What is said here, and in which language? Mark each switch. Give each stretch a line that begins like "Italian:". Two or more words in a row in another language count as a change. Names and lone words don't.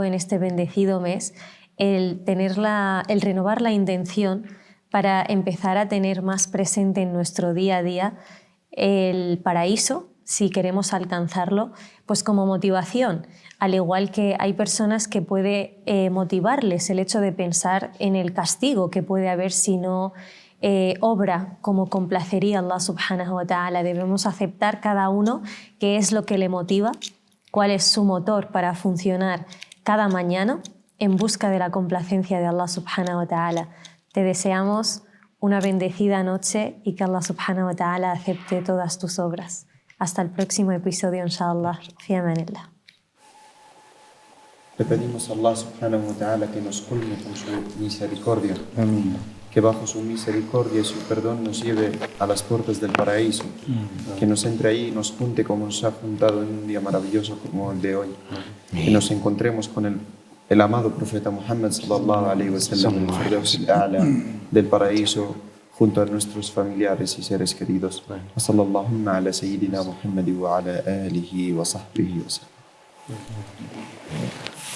Spanish: en este bendecido mes el renovar la intención para empezar a tener más presente en nuestro día a día el paraíso, si queremos alcanzarlo, pues como motivación, al igual que hay personas que puede motivarles el hecho de pensar en el castigo que puede haber si no obra como complacería a
Arabic: الله سبحانه وتعالى.
Spanish: Debemos aceptar cada uno qué es lo que le motiva, cuál es su motor para funcionar cada mañana en busca de la complacencia de
Arabic: الله سبحانه وتعالى.
Spanish: Te deseamos una bendecida noche y que
Arabic: الله سبحانه وتعالى
Spanish: acepte todas tus obras. Hasta el próximo episodio, inshallah.
Arabic: في أمان الله.
Spanish: Le pedimos a
Arabic: الله سبحانه وتعالى
Spanish: que nos colme con su misericordia. Amén. Que bajo su misericordia y su perdón nos lleve a las puertas del paraíso. Que nos entre ahí y nos junte como nos ha juntado en un día maravilloso como el de hoy. Que nos encontremos con el amado profeta Muhammad
Arabic: صلى الله عليه وسلم
Spanish: en el
Arabic: فردوس الأعلى
Spanish: del paraíso junto a nuestros familiares y seres queridos.
Arabic: وصلى الله على سيدنا محمد وعلى آله وصحبه وسلم.